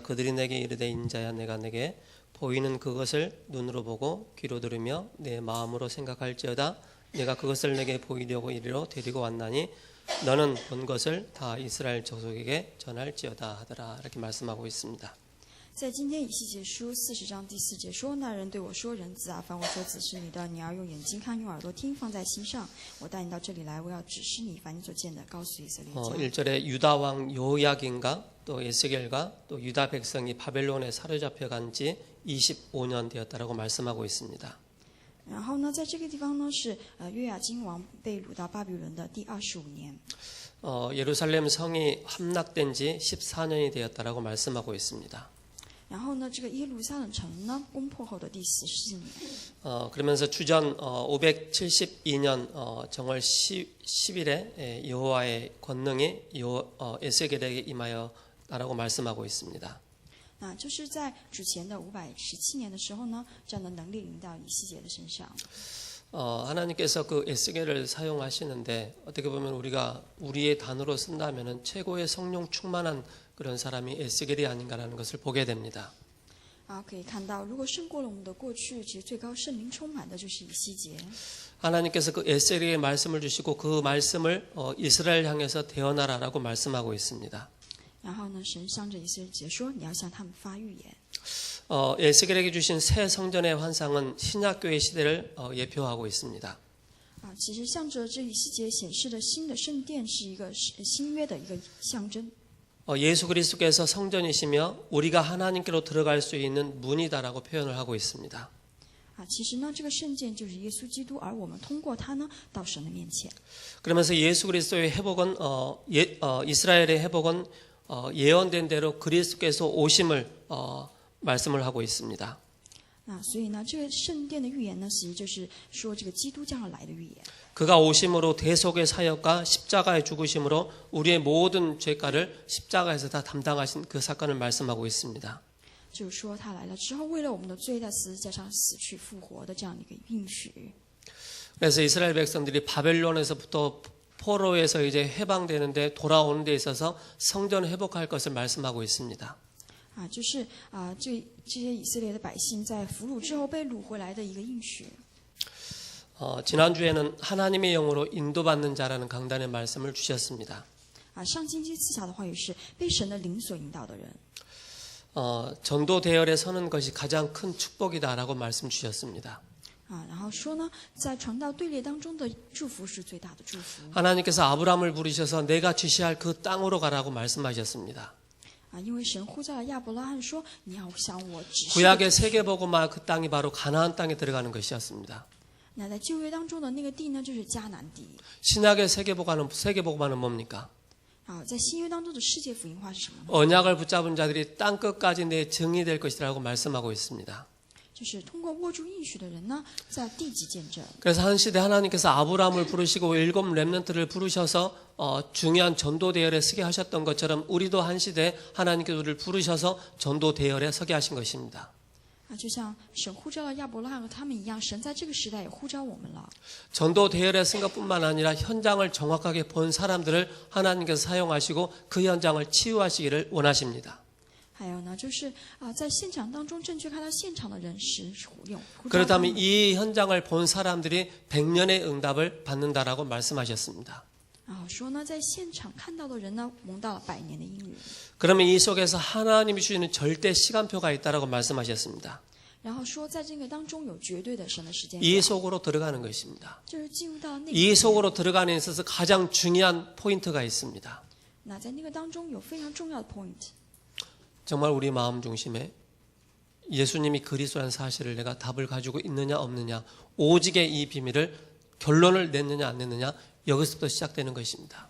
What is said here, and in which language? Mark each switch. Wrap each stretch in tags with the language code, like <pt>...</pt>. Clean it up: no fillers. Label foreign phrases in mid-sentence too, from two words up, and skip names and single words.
<ko>그들이 내게 이르되 인자야 내가 내게 보이는 그것을 눈으로 보고 귀로 들으며 내 마음으로 생각할지어다 내가 그것을 내게 보이려고 이리로 데리고 왔나니 너는 본 것을 다 이스라엘 족속에게 전할지어다 하더라. 이렇게 말씀하고 있습니다.</ko> <zh>在今天以西结书40章第4节说，那人对我说：“人子啊，凡我所指示你的，你要用眼睛看，用耳朵听，放在心上。我带你到这里来，我要指示你，凡你所见的，告诉以色列家。”</zh> <ko>1절에 유다 왕 요야긴과 또 에스겔과 또 유다 백성이 바벨론에 사로잡혀간 지 25년 되었다라고 말씀하고 있습니다.</ko> <zh>然后呢，在这个地方呢是约雅斤王被掳到巴比伦的第25年。</zh> <ko>예루살렘 성이 함락된 지 14년이 되었다라고 말씀하고 있습니다.</ko> <zh>然后呢，这个耶路撒冷城呢攻破后的第14年。</zh> <ko>그러면서 주전 572년 정월 10일에 여호와의 권능이 에스겔에게 임하였다라고 말씀하고 있습니다.</ko> <zh>那就是在主前的517年的时候呢，这样的能力临到以西结的身上。</zh> <ko>하나님께서 그 에스겔을 사용하시는데 어떻게 보면 우리가 우리의 단어로 쓴다면은 최고의 성령 충만한 그런 사람이 에스겔이 아닌가라는 것을 보게 됩니다.</ko> <zh>可以看到，如果胜过了我们的过去，其实最高圣灵充满的就是以西结。</zh> <ko>하나님께서 그 에스겔에게 말씀을 주시고 그 말씀을 이스라엘 향해서 대언하라라고 말씀하고 있습니다.</ko> <zh>然后呢，神向着以色列结说：“你要向他们发预言。”</zh> <ko>에스겔에게 주신 새 성전의 환상은 신약교회 시대를 예표하고 있습니다.</ko> <zh>其实向着这以西结显示的新的圣殿是一个新约的一个象征。</zh> <ko>예수 그리스도께서 성전이시며 우리가 하나님께로 들어갈 수 있는 문이다라고 표현을 하고 있습니다.</ko> <zh>其实呢，这个圣殿就是耶稣基督，而我们通过他呢到神的面前。</zh> <ko>그러면서 예수 그리스도의 회복은 이스라엘의 회복은 예언된 대로 그리스도께서 오심을 말씀을 하고 있습니다.</ko> <zh>所以呢，这个圣殿的预言呢，其实就是说这个基督将要来的预言。</zh> <ko>그가 오심으로 대속의 사역과 십자가의 죽으심으로 우리의 모든 죄가를 십자가에서 다 담당하신 그 사건을 말씀하고 있습니다.</ko> <zh>就是说他来了之后，为了我们的罪在十字架上死去复活的这样的一个应许。</zh> <ko>그래서 이스라엘 백성들이 바벨론에서부터 포로에서 이제 해방되는데 돌아오는 데 있어서 성전을 회복할 것을 말씀하고 있습니다.</ko> <zh>就是这些以色列的百姓在俘虏之后被掳回来的一个应许。</zh> <ko>지난주에는 하나님의 영으로 인도받는 자라는 강단의 말씀을 주셨습니다.</ko> <zh>上星期赐下的话语是被神的灵所引导的人。</zh> <ko>전도 대열에 서는 것이 가장 큰 축복이다라고 말씀 주셨습니다.</ko> <zh>然后说呢，在传道队列当中的祝福是最大的祝福。</zh> <ko>하나님께서 아브라함을 부르셔서 내가 지시할 그 땅으로 가라고 말씀하셨습니다.</ko> <zh>因为神呼召了亚伯拉罕说，你要向我指示。</zh> <ko>구약의 세계복음화 그 땅이 바로 가나안 땅에 들어가는 것이었습니다.</ko> <zh>那在旧约当中的那个地呢，就是迦南地。</zh> <ko>신약의 세계복음화는 뭡니까?</ko> <zh>在新约当中的世界福音化是什么呢？</zh> <ko>언약을 붙잡은 자들이 땅 끝까지 내 증이 될 것이라고 말씀하고 있습니다.</ko> <zh>就是通过握住应许的人呢，在地级见证。</zh> <ko>그래서 한 시대 하나님께서 아브라함을 부르시고 7 렘넌트를 부르셔서 중요한 전도 대열에 서게 하셨던 것처럼 우리도 한 시대 하나님께서 우리를 부르셔서 전도 대열에 서게 하신 것입니다.</ko> <zh>就像神呼召了亚伯拉罕和他们一样，神在这个时代也呼召我们了。</zh> <ko>전도 대열에 쓴 것뿐만 아니라 현장을 정확하게 본 사람들을 하나님께서 사용하시고 그 현장을 치유하시기를 원하십니다.</ko> <zh>还有呢，就是在现场当中正确看到现场的人时用。</zh> <ko>그렇다면 이 현장을 본 사람들이 100년의 응답을 받는다라고 말씀하셨습니다.</ko> <zh>说呢，在现场看到的人呢，蒙到了100年的应允。</zh> <ko>그러면 이 속에서 하나님이 주시는 절대 시간표가 있다라고 말씀하셨습니다.</ko> <zh>然后说，在这个当中有绝对的神的时间表。</zh> <ko>이 속으로 들어가는 것입니다.</ko> <zh>就是进入到那个。</zh> <ko>이 속으로 들어가는 데 있어서 가장 중요한 포인트가 있습니다.</ko> <zh>那在那个当中有非常重要的 point。</zh> <ko>정말 우리 마음 중심에 예수님이 그리스도라는 사실을 내가 답을 가지고 있느냐 없느냐, 오직의 이 비밀을 결론을 냈느냐 안 냈느냐, 여기서부터 시작되는 것입니다.</ko>